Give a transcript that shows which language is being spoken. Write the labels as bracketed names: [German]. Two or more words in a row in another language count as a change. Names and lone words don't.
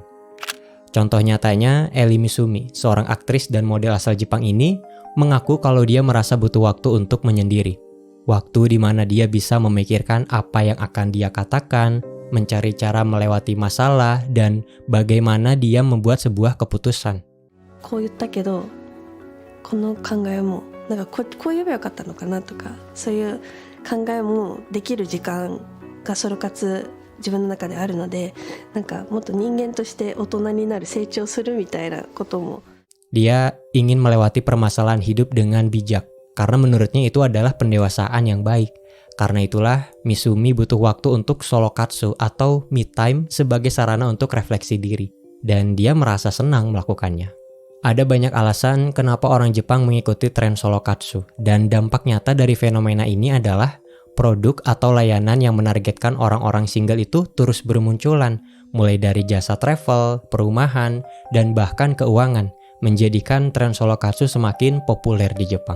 [Indonesian] Contoh nyatanya, Eri Misumi, seorang aktris dan model asal Jepang ini, mengaku kalau dia merasa butuh waktu untuk menyendiri. Waktu di mana dia bisa memikirkan apa yang akan dia katakan, mencari cara melewati masalah, dan bagaimana dia membuat sebuah keputusan. [Japanese] こう言ったけど、この考えもなんかこう言えばよかったのかなとか、そういう考えもできる時間がソロ活自分の中であるので、なんかもっと人間として大人になる、成長するみたいなことも。 [Indonesian] Dia ingin melewati permasalahan hidup dengan bijak, karena menurutnya itu adalah pendewasaan yang baik. Karena itulah, Misumi butuh waktu untuk solokatsu atau [English] me time [Indonesian] sebagai sarana untuk refleksi diri. Dan dia merasa senang melakukannya. Ada banyak alasan kenapa orang Jepang mengikuti tren solokatsu, dan dampak nyata dari fenomena ini adalah produk atau layanan yang menargetkan orang-orang single itu terus bermunculan, mulai dari jasa travel, perumahan, dan bahkan keuangan, menjadikan tren solokatsu semakin populer di Jepang.